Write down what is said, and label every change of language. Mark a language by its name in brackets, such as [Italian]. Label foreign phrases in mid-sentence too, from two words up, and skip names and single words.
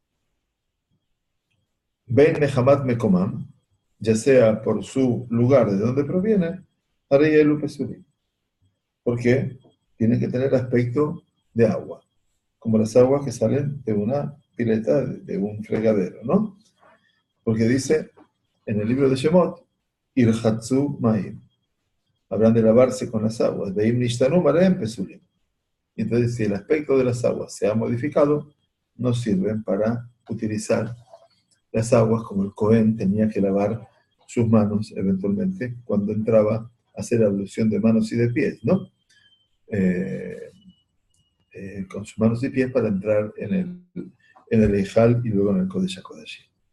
[Hebrew] בין מחמת מקומם, [Spanish] ya sea por su lugar de donde proviene, [Hebrew] הרי אלו פסולים. [Spanish] ¿Por qué? Tienen que tener aspecto de agua, como las aguas que salen de una pileta, de un fregadero, ¿no? Porque dice en el libro de Shemot, [Hebrew] ורחצו במים, [Spanish] habrán de lavarse con las aguas, [Hebrew] ואם נשתנו מראיהם פסולים. [Spanish] Y entonces, si el aspecto de las aguas se ha modificado, no sirven para utilizar las aguas, como el Cohen tenía que lavar sus manos eventualmente cuando entraba a hacer ablución de manos y de pies, ¿no? Eh, con sus manos y pies para entrar en el Ejal y luego en el Kodesh HaKodashim.